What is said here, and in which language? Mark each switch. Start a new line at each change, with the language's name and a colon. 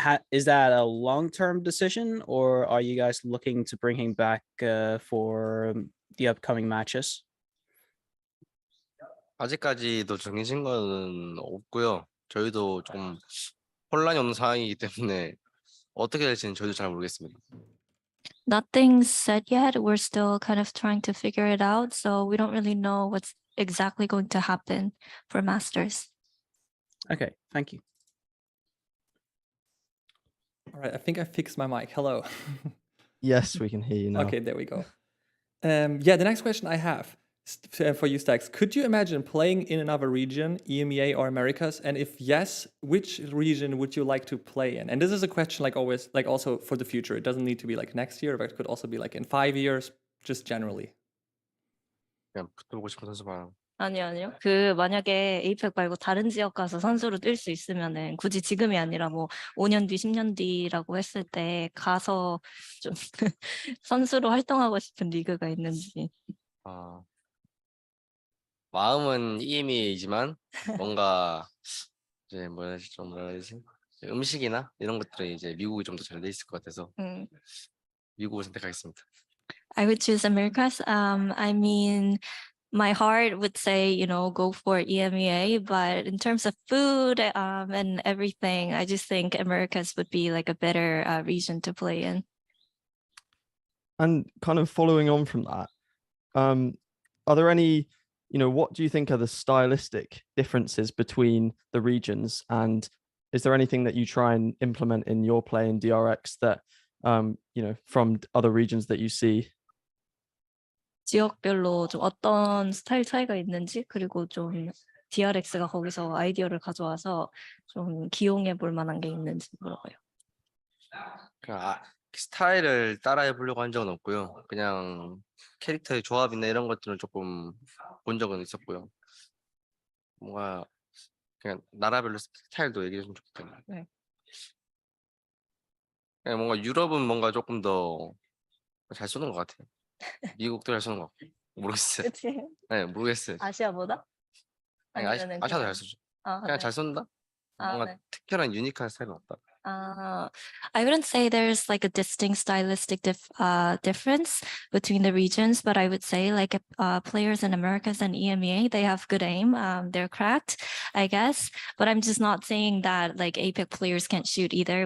English: Is that a long-term decision, or are you guys looking to bring him back for the upcoming matches?
Korean: 아직까지도 정해진 거는 없고요. 저희도 좀 혼란이 없는 상황이기 때문에 어떻게 될지는 저희도 잘 모르겠습니다.
English: Nothing's said yet. We're still kind of trying to figure it out. So we don't really know what's exactly going to happen for Masters. Okay, thank you. All right, I think I fixed my mic. Hello. Yes, we can hear you now. Okay, there we go. Yeah, the next question I have for you, Stax. Could you imagine playing in another region, EMEA or Americas? And if yes, which region would you like to play in? And this is a question like always, like also for the future. It doesn't need to be like next year, but it could also be like in 5 years, just generally.
Korean: 그냥 붙어보고 싶은 선수만 아니요. 그 만약에 에이펙 말고 다른 지역 가서 선수로 뛸 수 있으면은 굳이 지금이 아니라 뭐 5년 뒤, 10년 뒤라고 했을 때 가서 좀 선수로 활동하고 싶은 리그가 있는지. 아, 마음은 EMEA이지만 뭔가 이제 뭐라 해야 되지? 음식이나 이런 것들은 이제 미국이 좀 더 잘 돼 있을 것 같아서 음. 미국을 선택하겠습니다.
English: I would choose Americas. I mean, my heart would say, go for EMEA, but in terms of food and everything, I just think Americas would be like a better region to play in. And kind of following on from that, are there any, what do you think are the stylistic differences between the regions? And is there anything that you try and implement in your play in DRX that, from other regions that you see?
Korean: 지역별로 좀 어떤 스타일 차이가 있는지 그리고 좀 DRX가 거기서 아이디어를 가져와서 좀 기용해 볼 만한 게 있는지 물어봐요. 그냥 스타일을 따라해 보려고 한 적은 없고요. 그냥 캐릭터의 조합이나 이런 것들은 조금 본 적은 있었고요. 뭔가 그냥 나라별로 스타일도 얘기했으면 좋겠다. 네. 그냥 뭔가 유럽은 뭔가 조금 더 잘 쏘는 것 같아요. 미국도 잘 쏘는 것 같고 모르겠어요. 그치? 네, 모르겠어요. 아시아보다? 아니, 아니면은 아시아도 그냥 잘 쏘죠. 아, 그냥 네. 잘 쏜다? 아, 뭔가 네. 특별한 유니크한 스타일은 없다.
English: I wouldn't say there's like a distinct stylistic difference between the regions, but I would say like players in Americas and EMEA, they have good aim. They're cracked, I guess. But I'm just not saying that like APEC players can't shoot either.